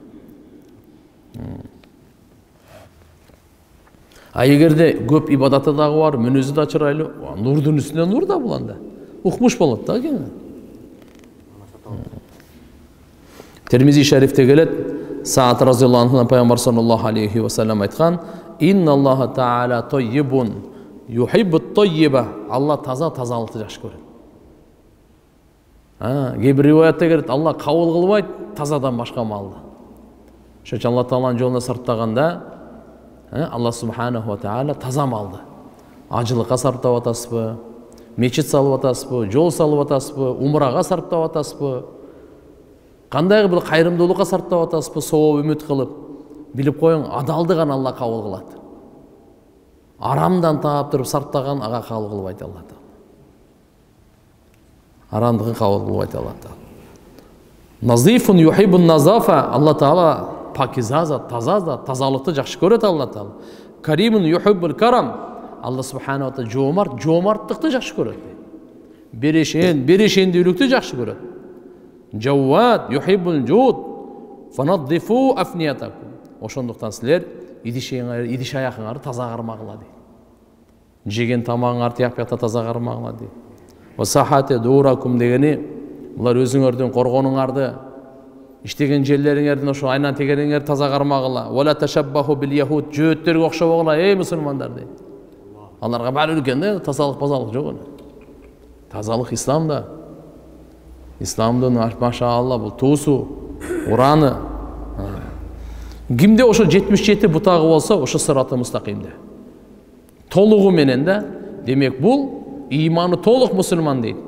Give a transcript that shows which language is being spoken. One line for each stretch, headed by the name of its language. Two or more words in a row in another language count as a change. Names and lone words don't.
Kyrgyz: А эгерде көп ибадаты дагы бар, мүнөзү да чырайлуу, нурдун үстүнө нур да бул анда. Укмуш болот да экен. Термизи шарифте келет, Саат
Arabic: رضي الله عنه
Kyrgyz: пайгамбар
Arabic: صلى الله عليه وسلم
Kyrgyz: айткан:
Arabic: "إن الله تعالى طيب يحب الطيب."
Kyrgyz: Алла тазалыкты жакшы көрөт. Кээ бир риваятта келет, Алла кабыл кылбайт тазадан башка малды. Ошон үчүн Алла тааланын жолуна сарптаганда, Алла
Arabic: سبحانه وتعالى
Kyrgyz: таза малды. Ажылыкка сарптап атасызбы, мечит салып атасызбы, жол салып атасызбы, умрага сарптап атасызбы? Кандайгы бир кайрымдуулукка сарптап атасызбы, сооп үмүт кылып? Билип коюң, адалды гана Алла кабыл кылат. Арамдан таап туруп сарптаган ага кабыл кылбайт Алла таала. Арамдыгын кабыл кылбайт Алла таала.
Arabic: نظيف يحب النظافة.
Kyrgyz: Алла таала пакиза, таза, тазалыкты жакшы көрөт Алла таала.
Arabic: كريم يحب الكرم.
Kyrgyz: Алла
Arabic: سبحانه وتعالى
Kyrgyz: жомарттыкты жакшы көрөт. Берешендүүлүктү жакшы көрөт.
Arabic: جواد يحب الجود. فنظفوا أفنيتكم.
Kyrgyz: Ошондуктан силер идиш аякыңарды таза кармагыла дейт. Жеген тамагыңарды тияк бuyakта таза кармагыла дейт.
Arabic: وساحات دوركم
Kyrgyz: дегени булар өзүңөрдүн коргонуңарды, иштеген жерлериңердин ошо айнан тегериңерди таза кармагыла.
Arabic: ولا تشبهوا باليهود.
Kyrgyz: Жөөттөргө окшобогула, эй мусулмандар дейт. Аларга баары үлкен да, тазалык базалык жок. Тазалык исламда. Исламдын машаалла бул туусу, ураны. Кимде ошо 77 бутагы болсо, ошо сыраты мустакимде. Толугу менен да, демек бул иманы толук мусулман дейт.